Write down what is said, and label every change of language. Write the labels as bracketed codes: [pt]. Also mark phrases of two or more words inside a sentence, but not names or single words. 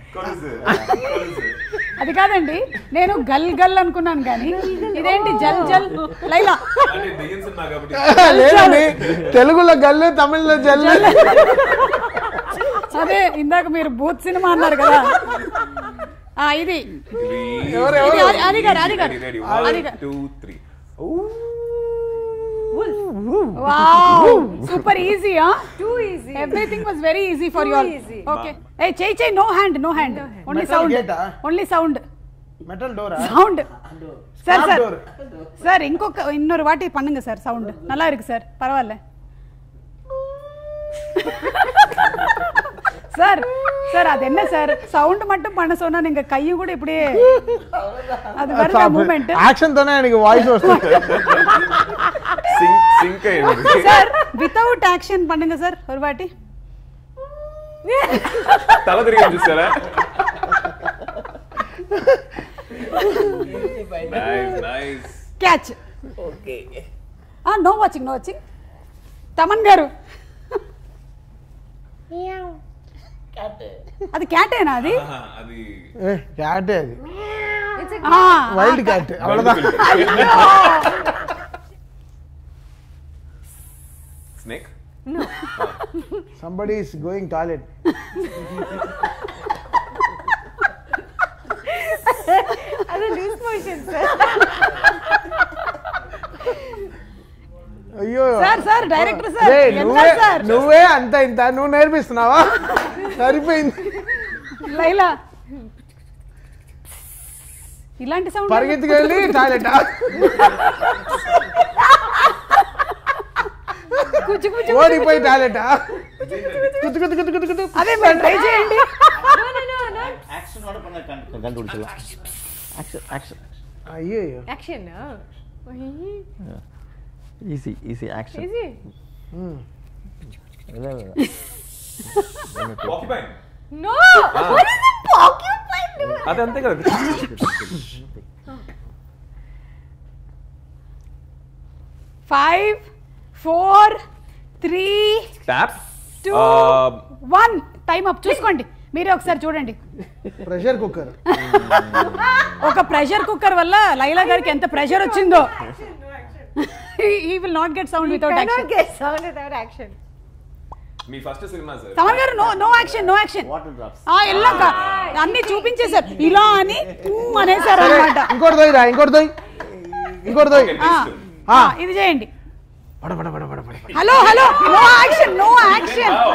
[te] అది కాదండి, నేను గల్ గల్ అనుకున్నాను కానీ ఇదేంటి జల్ జల్. లైలా లేదండి, తెలుగులో గల్లు, తమిళ్లో జల్. అదే ఇందాక మీరు బూత్ సినిమా అన్నారు కదా. ఇది అది గారు, అది గారు, అది గారు. 2 3. [en] Wow, super easy, huh? Too easy. Everything was very easy for you all. Okay. Hey, Chey, no hand, no hand. Only Metal sound. gate, Only sound. metal door. Sound. Sir, sir. door. Sir, [ta] இன்னொரு வாட்டி பண்ணுங்க சார். சவுண்ட் நல்லா இருக்கு சார், பரவாயில்ல. சார் சார் அது என்ன சார், சவுண்ட் மட்டும் பண்ண சொன்னா நீங்க கையும் கூட இப்படியே அது வர மூவ்மெண்ட். [te] యాక్షన్ తోనే ఆయనకి వాయిస్ వస్తుంది. సింక్ అయ్యింది [ta] సార్. [en] without action [ta] பண்ணுங்க సార్ ஒரு வாட்டி. [te] తల తిరిగి చూసారా? నైస్ నైస్. [en] catch. okay. no watching, no watching. [te] తమన్ గారు. అది క్యాటేనా? అది అది క్యాటే, అది [en] It's a wild cat. అవ్వదా? స్నేక్. Somebody is going toilet. other loose motion, sir. [te] అయ్యో సార్ సార్ డైరెక్టర్ సార్. ఏయ్, ఎంత సార్? నువ్వే అంత ఇంత నువ్వు నేర్పిస్తున్నావా? సరిపోయింది. లైలా ఇలాంటి సౌండ్ పరిగెత్తుకెళ్ళి టాయిలెట్. కుచ్చు కుచ్చు ఓడిపోయి టాయిలెట్. కుత్తు కుత్తు కుత్తు కుత్తు కుత్తు. అదే మీరు ట్రై చేయండి. [en] No. [te] యాక్షన్ కూడా కண்டுపిడిచలా. [en] action action. [te] అయ్యో [en] Action. easy action. Easy. పాకిపైన్. No. What is a porcupine doing? [te] అది అంతే కదా. 5 4 3 ట్యాప్ 2 1 [en] time up. [te] చూసుకోండి మీరే ఒకసారి చూడండి. [en] pressure cooker. [te] ఒక [en] pressure cooker [te] వల్ల లైలా గారికి ఎంత ప్రెషర్ వచ్చిందో. [en] he will not get sound without Cannot action. get sound without action. [te] మీ ఫస్ట్ సినిమా సార్. తమన్ గారు [en] no action, no action. water drops. [te] ఎల్లాక అన్ని చూపించేశారు ఇలా అని అనేసారు అన్నమాట. ఇంకోటి దొయ్యిరా, ఇంకోటి దొయ్యి, ఇంకోటి దొయ్యి. ఇది చేయండి. పడ పడ పడ పడ పడ. [en] hello hello, no action, no action.